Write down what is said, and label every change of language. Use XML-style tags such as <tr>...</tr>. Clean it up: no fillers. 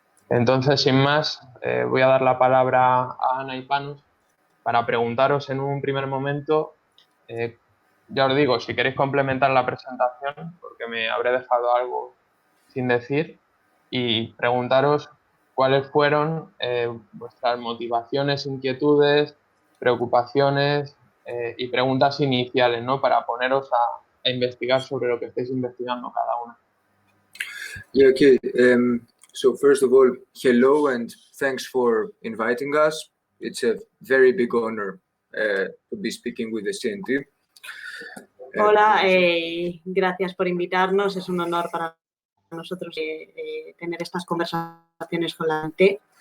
<es>Entonces, sin más, voy a dar la palabra a Ana y Panos para preguntaros en un primer momento, ya os digo, si queréis complementar la presentación, porque me habré dejado algo sin decir, y preguntaros cuáles fueron vuestras motivaciones, inquietudes, preocupaciones y preguntas iniciales, ¿no? Para poneros a investigar sobre lo que estáis investigando cada una.</es> <en>Yeah, okay. So first of all, hello and thanks for inviting us. It's a very big honor to be speaking with the CNT.</en> <es>Hola, gracias por invitarnos. Es un honor para nosotros tener estas conversaciones con la gente.</es>